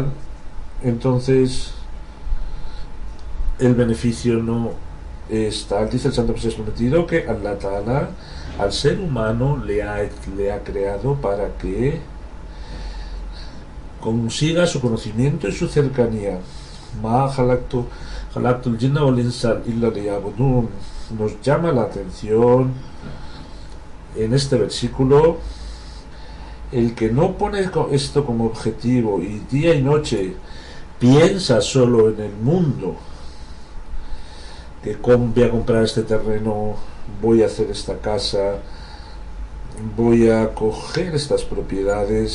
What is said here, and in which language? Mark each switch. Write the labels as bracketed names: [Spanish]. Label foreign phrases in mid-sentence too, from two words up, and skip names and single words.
[Spanish] Entonces el beneficio no es tal. Dice el Santo Mesías prometido que [Arabic] الله تعالى [Spanish] al ser humano le ha creado para que consiga su conocimiento y su cercanía. [Arabic] ما خلقت الجن والإنس إلا ليعبدون. [Spanish] Nos llama la atención en este versículo el que no pone esto como objetivo y día y noche piensa solo en el mundo, que voy a comprar este terreno, voy a hacer esta casa, voy a coger estas propiedades.